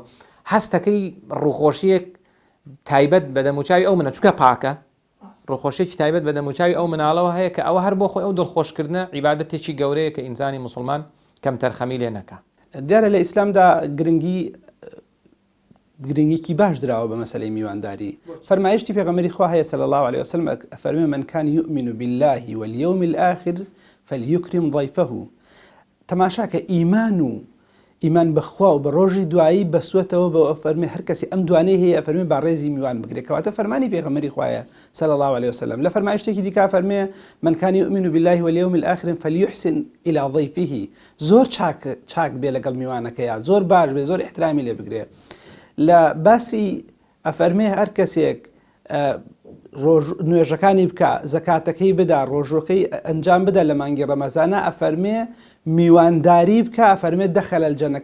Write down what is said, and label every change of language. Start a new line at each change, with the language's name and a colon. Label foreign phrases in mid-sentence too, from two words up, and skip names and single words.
Central Kurdish: هەستەکەی ڕووخۆشیەک تایبەت بە دەموچاوی ئەو منە چکە پاکە، ڕووخۆشیێکی تایبەت بە دەموچاوی ئەو مناڵەوە هەیە کە ئەوە هەر بۆ خۆی ئەو دڵخۆشکردنە عیبادەتێکی گەورەیە کە ئینسانی مسلمان کەم تەرخەمی لێ نەکا. دیارە لە ئیسلامدا گرنگیکی باش دراوە بە مەسەلەی میوانداری. فەرمایشتی پێغەمبەری خوا هەیە
Arabic: صلی الله عليه وسلم
Central Kurdish: فەرمێ
Arabic: من كان يؤمن بالله واليوم الآخر فليكرم ضيفه.
Central Kurdish: تەماشاکە ئیمان بەخوا و بە ڕۆژی دوایی بەسوەتەوە بە فەرمێ هەر کەسی ئەم دوانەی هەیە فەرمێ با ڕێزی میوان بگرێت، کەواتە فەرمانی پێغەمبەری خوایە
Arabic: صلی الله عليه وسلم.
Central Kurdish: لە فەرمایشتێکی دیکە فەرمێ
Arabic: من كان يؤمن بالله واليوم الآخر فليحسن إلى ضيفه.
Central Kurdish: زۆر چاک بێ لەگەڵ میوانەکەیە، زۆر باش بێ، زۆر احترامی لێ بگرێ. لە باسی ئەفەرمێ هەر کەسێک نوێژەکانی بکە، زەکاتەکەی بدا، ڕۆژۆکەی ئەنجام بدە لە مانگی ڕەمەزانە، ئەفەرمێ میوانداری بکە، ئەفەرمێ
Arabic: دەخەلە الجەنە.